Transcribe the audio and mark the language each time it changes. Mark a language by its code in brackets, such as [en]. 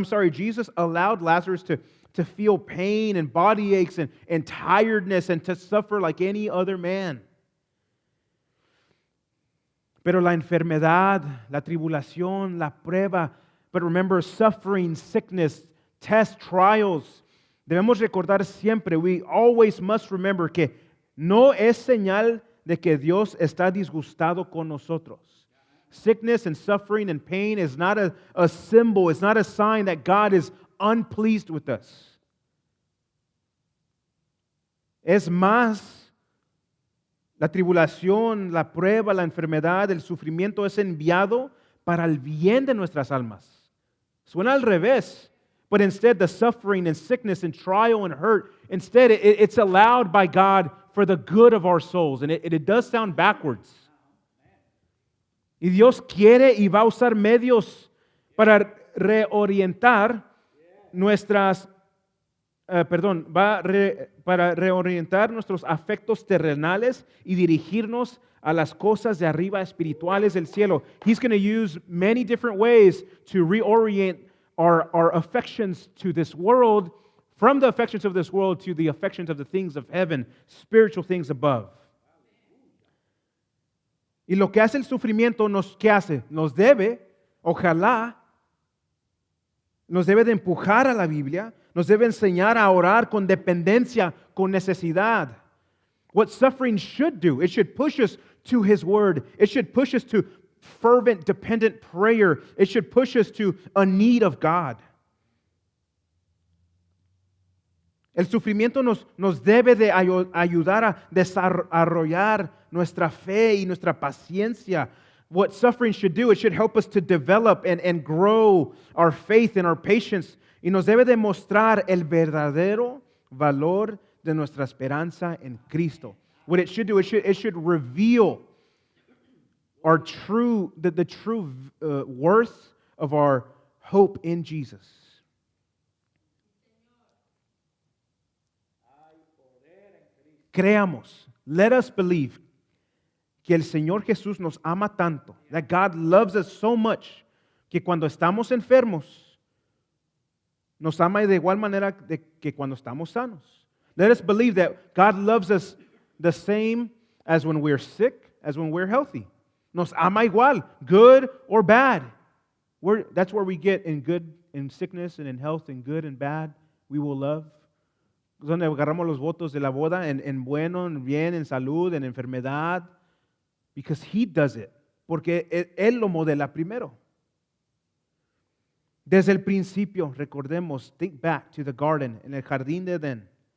[en] Jesus allowed Lazarus to feel pain and body aches and tiredness and to suffer like any other man. [es] Pero la enfermedad, la tribulación, la prueba, [en] but remember, suffering, sickness, tests, trials, [es] debemos recordar siempre, [en] we always must remember [es] que no es señal de que Dios está disgustado con nosotros. [en] Sickness and suffering and pain is not a symbol, it's not a sign that God is unpleased with us. [es] Es más, la tribulación, la prueba, la enfermedad, el sufrimiento es enviado para el bien de nuestras almas. Suena al revés, [en] but instead the suffering and sickness and trial and hurt, instead it's allowed by God for the good of our souls. And it does sound backwards. [es] Y Dios quiere y va a usar medios para reorientar nuestras para reorientar nuestros afectos terrenales y dirigirnos a las cosas de arriba espirituales del cielo. [en] He's going to use many different ways to reorient our affections to this world, from the affections of this world to the affections of the things of heaven, spiritual things above. [es] Y lo que hace el sufrimiento, ¿qué hace? Nos debe, ojalá, nos debe de empujar a la Biblia, nos debe enseñar a orar con dependencia, con necesidad. [en] What suffering should do, it should push us to His Word. It should push us to fervent, dependent prayer. It should push us to a need of God. [es] El sufrimiento nos debe de ayudar a desarrollar nuestra fe y nuestra paciencia. [en] What suffering should do, it should help us to develop and grow our faith and our patience. [es] Y nos debe demostrar el verdadero valor de nuestra esperanza en Cristo. [en] What it should do, it should reveal the true worth of our hope in Jesus. [es] Creamos, [en] let us believe [es] que el Señor Jesús nos ama tanto, [en] that God loves us so much, [es] que cuando estamos enfermos, nos ama de igual manera que cuando estamos sanos. [en] Let us believe that God loves us the same as when we're sick, as when we're healthy. [es] Nos ama igual, [en] good or bad. That's where we get in sickness and in health, in good and bad, we will love. [es] Donde agarramos los votos de la boda, en bueno, en bien, en salud, en enfermedad. [en] Because He does it. [es] Porque Él lo modela primero. Desde el principio, recordemos, [en] think back to the garden, [es] en el jardín de Edén.